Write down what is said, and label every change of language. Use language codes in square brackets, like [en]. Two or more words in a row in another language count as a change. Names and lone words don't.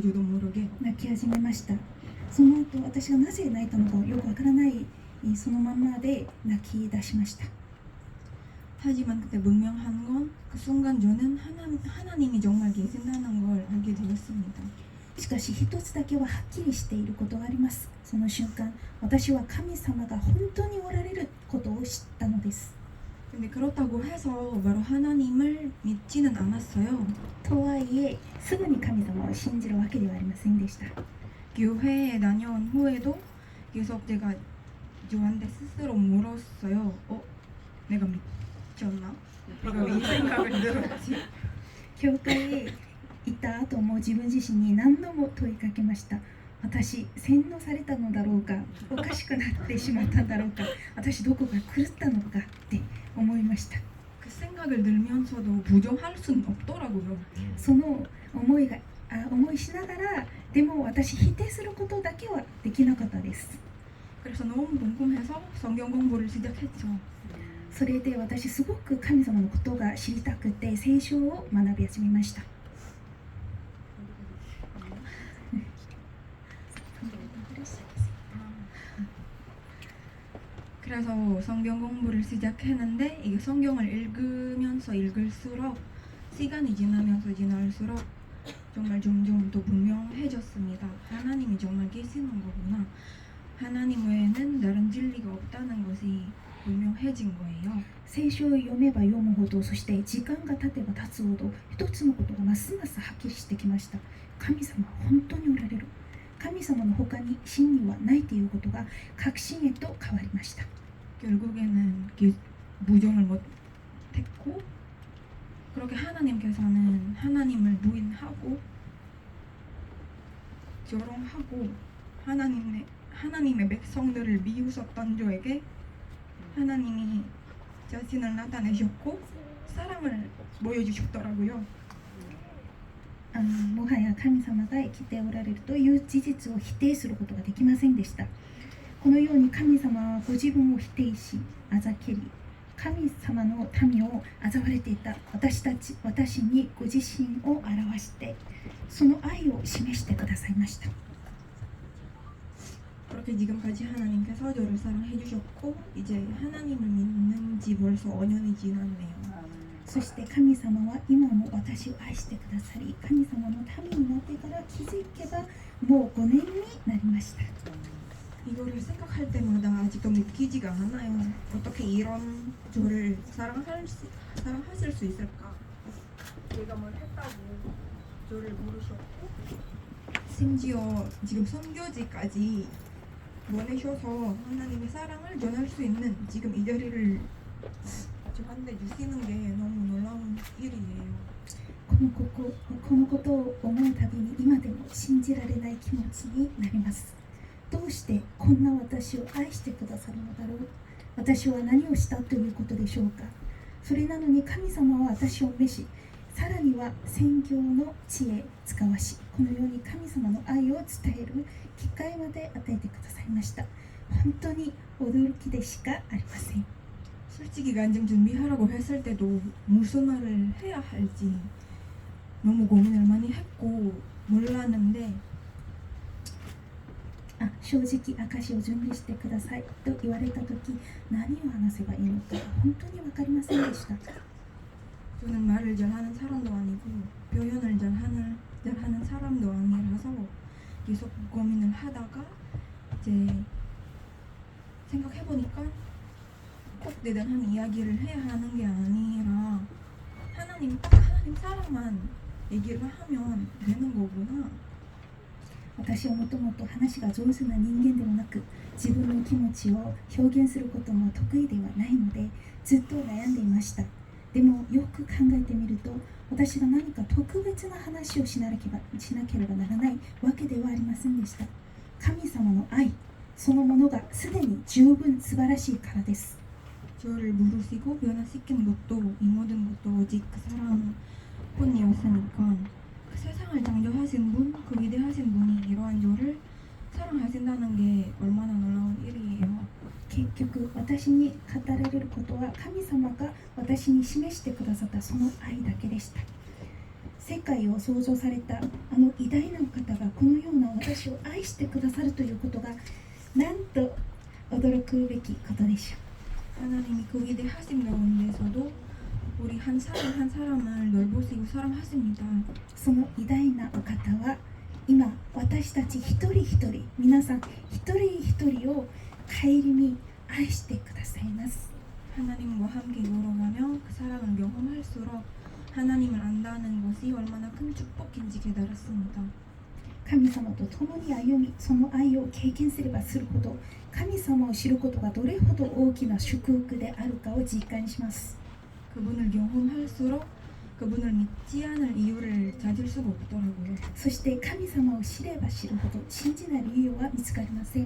[ko] 저도 모르게. [ja] 泣き始めました。その後私がなぜ泣いたのかよくわからないそのままで泣き出しました。 [ko] 하지만 그때 분명한 건 그 순간 저는 하나님이 정말 계신다는 걸 알게 되었습니다. [ja] しかし一つだけははっきりしていることがあります。その瞬間、私は神様が本当におられることを知ったのです。 [ko] 근데 그렇다고 해서 바로 하나님을 믿지는 않았어요. [ja] とはいえ、すぐに神様を信じるわけではありませんでした。 [ko] 교회에 다녀온 후에도 계속 제가 저한테 스스로 물었어요. 내가 미쳤나? 그리고 이 생각을 들었지. [ja] 教会へ行った後も自分自身に何度も問いかけました。私、洗脳されたのだろうか、おかしくなってしまったんだろうか、私どこか狂ったのかって思いました。 [ko] 그 생각을 들면서도 부정할 수는 없더라고요. [ja] その思いしながら、でも私否定することだけはできなかったです。 [ko] 그래서 너무 궁금해서 성경 공부를 시작했죠. [ja] それで私すごく神様のことが知りたくて聖書を学び始めました。 [ko] 그래서 성경 공부를 시작했는데 이게 성경을 읽으면서 읽을수록 시간이 지나면서 지날수록 정말 점점 더 분명해졌습니다. 하나님이 정말 계시는 거구나. 하나님 외에는 다른 진리가 없다는 것이 분명해진 거예요. [ja] 聖書を読めば読むほど、そして時間が経てば経つほど、一つのことがますますはっきりしてきました。神様は本当におられる。神様の他に真理はないということが確信へと変わりました。 [ko] 결국에는 부정을 못했고 그렇게 하나님께서는 하나님을 부인하고 조롱하고 하나님의 백성들을 미우셨던 저에게 하나님이 자신을 나타내셨고 사랑을 보여주셨더라고요. [ja] もはや神様が生きておられるという事実を否定することができませんでした。このように神様はご自分を否定し、あざけり、神様の民を嘲われていた私にご自身を表して、その愛を示してくださいました。 [ko] 그렇게 지금까지 하나님께서 저를 사랑해 주셨고 이제 하나님을 믿는 지 벌써 5년이 지났네요. [ja] そして神様は今も私を愛してくださり、神様の民になってから気づけばもう5年になりました。 [ko] 이거를 생각할 때마다 아직도 믿기지가 않아요. 어떻게 이런 저를 사랑하실 수 있을까? 제가 뭘 했다고 저를 부르셨고 심지어 지금 선교지까지 보내셔서 하나님의 사랑을 전할 수 있는 지금 이 자리를 저한테 주시는 게 너무 놀라운 일이에요. [ja] このことを思うたびに今でも信じられない気持ちになります。どうしてこんな私を愛してくださるのだろう。私は何をしたということでしょうか。それなのに神様は私を召し、さらには宣教の知恵使わし、このように神様の愛を伝える機会まで与えてくださいました。本当に驚きでしかありません。 [ko] 솔직히 간증 준비하라고 했을 때도 무슨 말을 해야 할지 너무 고민을 많이 했고 몰랐는데 [ja] 正直証しを準備してくださいと言われたとき、何を話せばいいのか本当に分かりませんでした。 [ko] 저는 말을 잘하는 사람도 아니고 표현을 잘하는 사람도 아니라서 계속 고민을 하다가 이제 생각해보니까 꼭 대단한 이야기를 해야 하는 게 아니라 하나님 사랑만 얘기를 하면 되는 거구나. [ja] 私はもともと話が上手な人間ではなく、自分の気持ちを表現することも得意ではないので、ずっと悩んでいました。でもよく考えてみると、私が何か特別な話をしなければならないわけではありませんでした。神様の愛そのものがすでに十分素晴らしいからです。 [ko] 저를 부르시고 변화시킨 것도 이 모든 것도 오직 그 사랑뿐이었으니까 그 세상을 창조하신 분, 그 위대하신 분이 이러한 저를 사랑하신다는 게 얼마나 놀라운 일이에요. [ja] 結局私に語られることは神様が私に示してくださったその愛だけでした。世界を創造されたあの偉大な方がこのような私を愛してくださるということがなんと驚くべきことでしょう。 [ko] 하나님이 그 위대하신 가운데서도 우리 한 사람 한 사람을 넓으시고 사랑하십니다. [ja] その偉大なお方は今私たち一人一人皆さん一人一人を顧み愛してくださいます。 [ko] 하나님과 함께 걸어가며 그 사랑을 경험할수록 하나님을 안다는 것이 얼마나 큰 축복인지 깨달았습니다. [ja] 神様と共に歩みその愛を経験すればするほど神様を知ることがどれほど大きな祝福であるかを実感します。 [ko] 그분을 경험할수록 그분을 믿지 않을 이유를 찾을 수가 없더라고요. [ja] そして神様を知れば知るほど信じない理由は見つかりません。